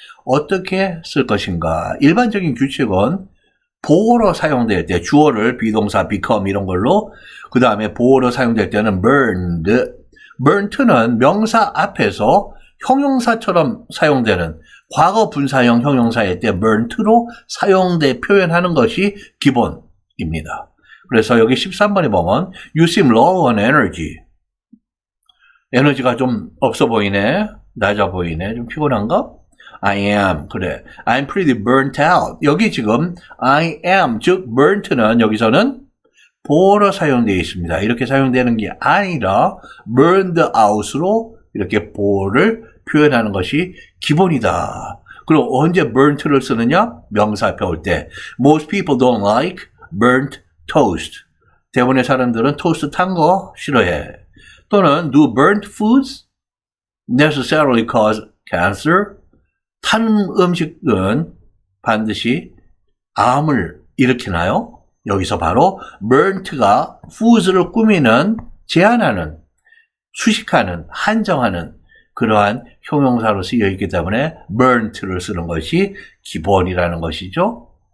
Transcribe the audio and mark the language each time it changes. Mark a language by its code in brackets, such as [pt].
[ko] 어떻게 쓸 것인가? 일반적인 규칙은 보어로 사용될 때 주어를 비동사 become 이런 걸로 그 다음에 보어로 사용될 때는 burned, burned는 명사 앞에서 형용사처럼 사용되는 과거 분사형 형용사일 때 burned로 사용돼 표현하는 것이 기본입니다. 그래서 여기 13번에 보면 [en] You seem low on energy. [ko] 에너지가 좀 없어 보이네. 낮아 보이네. 좀 피곤한가? [en] I am. [ko] 그래. [en] I'm pretty burnt out. [ko] 여기 지금 I am, 즉 burnt는 여기서는 보어로 사용되어 있습니다. 이렇게 사용되는 게 아니라 burned out로 이렇게 보어를 표현하는 것이 기본이다. 그리고 언제 burnt를 쓰느냐? 명사 앞에 올 때. [en] Most people don't like burnt toast. [ko] 대부분의 사람들은 토스트 탄 거 싫어해. [en] 또는 do burnt foods necessarily cause cancer? [ko] 탄 음식은 반드시 암을 일으키나요? 여기서 바로 burnt가 foods를 꾸미는, 제한하는, 수식하는, 한정하는 그러한 형용사로 쓰여 있기 때문에 burnt를 쓰는 것이 기본이라는 것이죠.